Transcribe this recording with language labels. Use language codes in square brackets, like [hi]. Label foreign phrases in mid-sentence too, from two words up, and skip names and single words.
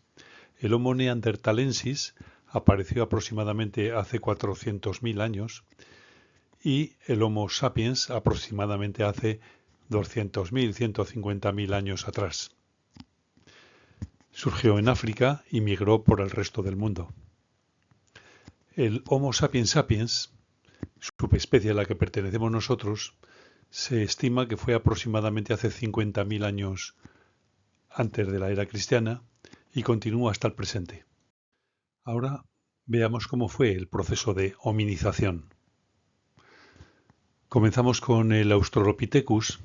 [es] El Homo neandertalensis apareció aproximadamente hace 400.000 años y el Homo sapiens aproximadamente hace 200.000, 150.000 años atrás. Surgió en África y migró por el resto del mundo. El Homo sapiens sapiens, subespecie a la que pertenecemos nosotros, se estima que fue aproximadamente hace 50.000 años antes de la era cristiana y continúa hasta el presente. Ahora Veamos cómo fue el proceso de hominización. Comenzamos con el Australopithecus.